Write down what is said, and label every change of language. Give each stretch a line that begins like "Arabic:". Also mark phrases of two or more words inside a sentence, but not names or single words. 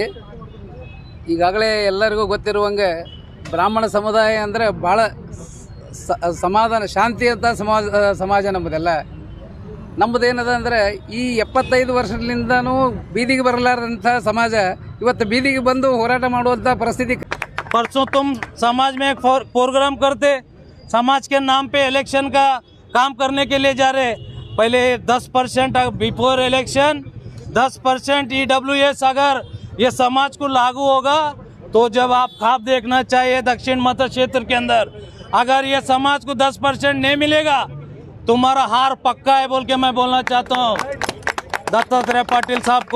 Kannada: ಈಗಾಗಲೇ ಎಲ್ಲರಿಗೂ ಗೊತ್ತಿರುವಂಗೆ ಬ್ರಾಹ್ಮಣ ಸಮುದಾಯ ಅಂದರೆ ಭಾಳ ಸಮಾಧಾನ ಶಾಂತಿಯುತ ಸಮಾಜ ನಮ್ಮದೆಲ್ಲ. ನಮ್ಮದೇನದ ಅಂದರೆ ಈ 75 ವರ್ಷದಿಂದನೂ ಬೀದಿಗೆ ಬರಲಾರದಂಥ ಸಮಾಜ ಇವತ್ತು ಬೀದಿಗೆ ಬಂದು ಹೋರಾಟ ಮಾಡುವಂಥ ಪರಿಸ್ಥಿತಿ.
Hindi: परसों तुम समाज में एक प्रोग्राम करते, समाज के नाम पे इलेक्शन का काम करने के लिए जा रहे. पहले 10%
English: before election
Hindi: 10% EWS अगर ये समाज को लागू होगा तो जब आप ख्वाब देखना चाहिए दक्षिण मध्य क्षेत्र के अंदर, अगर ये समाज को 10% नहीं मिलेगा तुम्हारा हार पक्का है बोल के मैं बोलना चाहता हूँ दत्तात्रेय पाटिल साहब को.